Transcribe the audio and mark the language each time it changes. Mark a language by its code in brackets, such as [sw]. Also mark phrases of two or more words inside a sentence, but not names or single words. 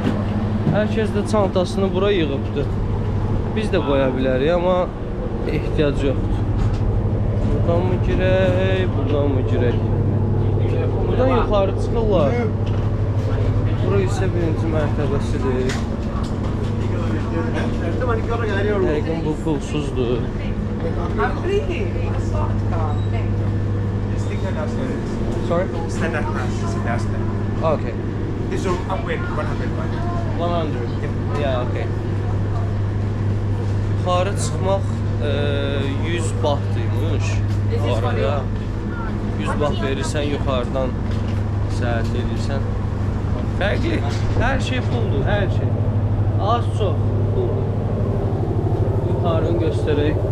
[az] Hər kəs də çantasını bura yığıbdır. Biz də qoya bilərik, amma ehtiyac yoxdur. Buradan mı girək, buradan mı girək? Buradan yuxarı çıxırlar. Bura isə birinci mərtəbəsidir. Yəqin bu pulsuzdur. [en] Sorry? Standard class is the best. Okay. This will upgrade 100 baht. 100. Yeah, okay. [az] Yuxarı çıxmaq 100 bahtıymış. Yuxarıya 100 baht verirsən, yuxarıdan səyahət edirsən. Fərqli. Hər şey puldur, hər şey. Az çox puldur. Yuxarını göstərək.